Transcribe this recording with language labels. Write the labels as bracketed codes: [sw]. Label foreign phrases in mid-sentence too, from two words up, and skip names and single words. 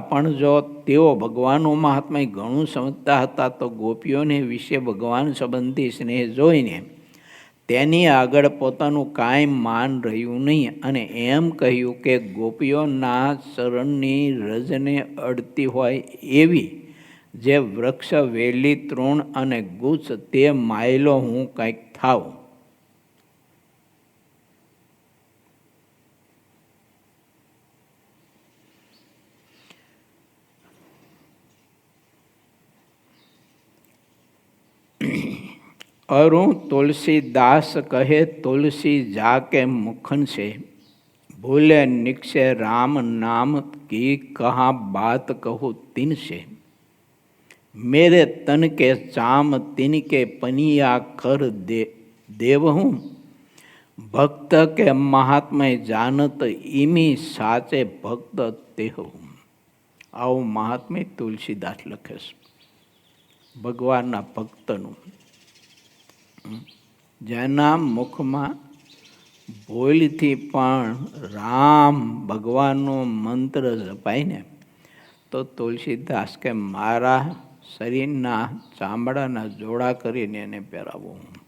[gu] પણ જો તેઓ ભગવાનનું મહાત્મય ઘણું સમજતા હતા તો ગોપીઓને વિશે ભગવાન સંબંધી સ્નેહ જોઈને તેની આગળ પોતાનું કાંઈ માન રહ્યું નહીં. અને એમ કહ્યું કે ગોપીઓના ચરણની રજને અડતી હોય એવી જે વૃક્ષ, વેલી, તૃણ અને ગુચ્છ તે માયલો હું કંઈક થાઉં. [hi] अरुण तुलसीदास कहे, तुलसी जाके मुखन से भूले निक्षे राम नाम की कहाँ बात कहूँ तिन से। मेरे तन के चाम तिन के पनिया कर देव हूँ, भक्त के महात्मय जानत इमी साचे भक्त तेहो. [gu] આવું મહાત્મ્ય તુલસીદાસ લખે છે ભગવાનના ભક્તનું. જેના મુખમાં ભૂલથી પણ રામ ભગવાનનો મંત્ર જપાય ને તો તુલસીદાસ કે મારા શરીરના ચામડાના જોડા કરીને એને પહેરાવું.